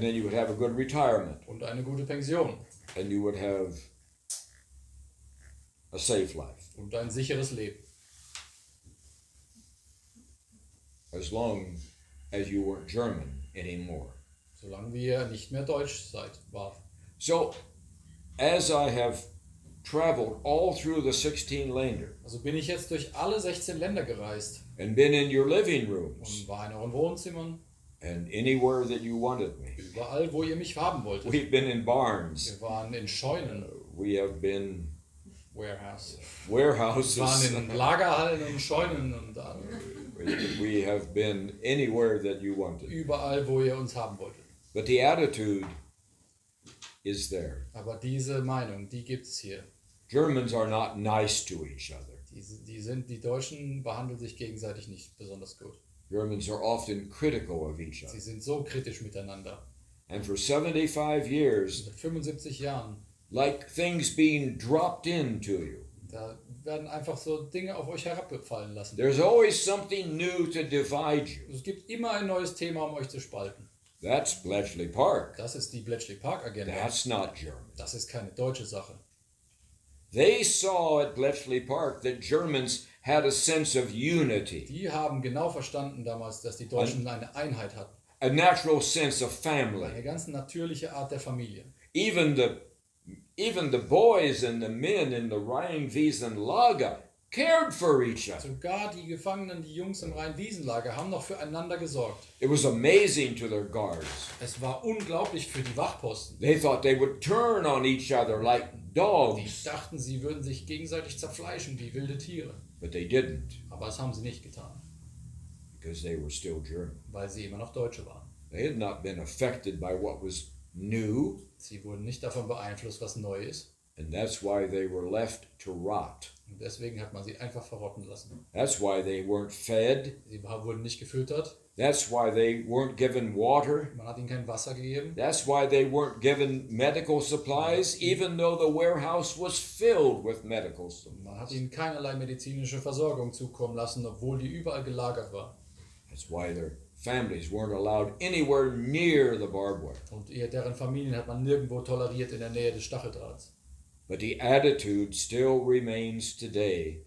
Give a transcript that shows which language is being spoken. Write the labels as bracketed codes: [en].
[en] then you would have a good retirement. [de] und eine gute Pension [en] And you would have a safe life. [de] und ein sicheres Leben. [en] As long as you weren't German anymore. [de] Solange ihr nicht mehr deutsch wart. [en] So, as I have traveled all through the 16 Länder [de] Also bin ich jetzt durch alle 16 Länder gereist [en] and been in your living rooms [de] und war in euren Wohnzimmern, [en] and anywhere that you wanted me. [de] überall, wo ihr mich haben wolltet. [en] We've been in barns. [de] Wir waren in Scheunen, [en] We have been Warehouse. warehouses. [de] Wir waren in Lagerhallen und Scheunen und [en] We have been anywhere that you wanted. [de] überall, wo ihr uns haben wolltet. [en] But the attitude is there. [de] Aber diese Meinung, die gibt es hier. [en] Germans are not nice to each other. [de] Die Deutschen behandeln sich gegenseitig nicht besonders gut. [en] Germans are often critical of each [de] Sie [en] other. [de] sind so kritisch miteinander. [en] And for 75 years, [de] Seit 75 Jahren, [en] like things being dropped into you. [de] da werden einfach so Dinge auf euch herabfallen lassen. [en] There's always something new to divide you. [de] Es gibt immer ein neues Thema, um euch zu spalten. [en] That's Bletchley Park. [de] Das ist die Bletchley Park Agenda. [en] That's not German. [de] Das ist keine deutsche Sache. [en] They saw at Bletchley Park that Germans had a sense of unity, [de] Die haben genau verstanden damals, dass die Deutschen eine Einheit hatten. [en] a natural sense of [de] Eine [en] family. [de] ganz natürliche Art der Familie. [en] Even the boys and the men in the Rheinwiesenlager cared for each other. [de] Sogar die Gefangenen, die Jungs im Rhein-Wiesen-Lager, haben noch füreinander gesorgt. [en] It was amazing to their guards. [de] Es war unglaublich für die Wachposten. [en] They thought they would turn on each other like [de] Die [en] dogs, [de] dachten, sie würden sich gegenseitig zerfleischen wie wilde Tiere. [en] but they didn't [de] Aber das haben sie nicht getan, [en] because they were still German. [de] weil sie immer noch Deutsche waren. [en] They had not been affected by what was new, [de] Sie wurden nicht davon beeinflusst, was neu ist. [en] and that's why they were left to rot. [de] Und deswegen hat man sie einfach verrotten lassen. [en] That's why they weren't fed. [de] Sie wurden nicht gefüttert. [en] That's why they weren't given water. [de] Man hat ihnen kein Wasser gegeben. [en] That's why they weren't given medical supplies, even though the warehouse was filled with medical [de] Man hat [en] supplies. [de] ihnen keinerlei medizinische Versorgung zukommen lassen, obwohl die überall gelagert war. [en] That's why their families weren't allowed anywhere near the barbed wire. [de] Und deren Familien hat man nirgendwo toleriert in der Nähe des Stacheldrahts. [en] But the attitude still remains today